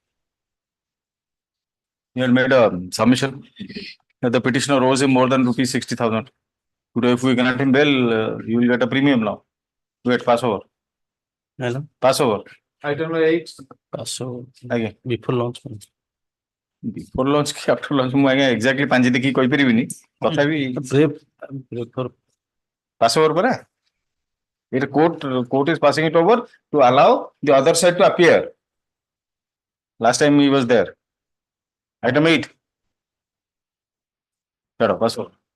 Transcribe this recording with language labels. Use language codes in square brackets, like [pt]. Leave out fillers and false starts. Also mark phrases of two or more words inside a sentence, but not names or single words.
[en] He had made a submission that the petitioner owes him more than rupees 60,000. Today, if we grant him bail, you will get a premium now. Wait, pass over. Madam, Pass over. Item number 8, so Again. before launch, madam. Before launch, after launch, [or] ମୁଁ ଆଜ୍ଞା exactly ପାଞ୍ଚ ଦେଖି କହିପାରିବିନି ତଥାପି [en] Brave for pass over ପରା it court is passing it over to allow the other side to appear. Last time he was there. Item 8. Chalo, pass over.